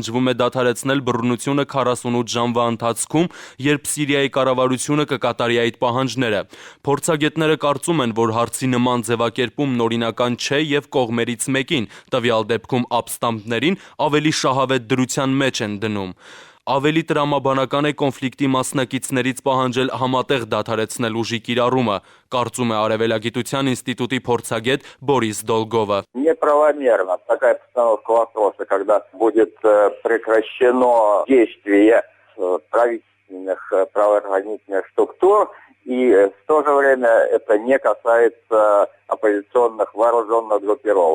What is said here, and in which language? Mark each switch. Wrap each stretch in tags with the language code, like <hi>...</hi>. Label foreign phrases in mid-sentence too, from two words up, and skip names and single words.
<hy>է դադարեցնել բռնությունը 48 ժամվա ընթացքում, երբ Սիրիայի կառավարությունը կկատարի այդ պահանջները։ Փորձագետները կարծում են, որ հարցի նման ձևակերպում նորինական չէ եւ կողմերից մեկին, տվյալ դեպքում ապստամբներին ավելի շահավետ դրության մեջ են դնում։ Ավելի տրամաբանական է կոնֆլիկտի մասնակիցներից պահանջել համատեղ դադարեցնել ուժի կիրառումը, կարծում է Արևելագիտության ինստիտուտի փորձագետ Բորիս Դոլգովը։</hy> <ru>Неправомерно такая постановка вопроса, когда будет прекращено действие правительственных правоохранительных структур, и в то же время это не касается оппозиционных вооруженных группировок.</ru>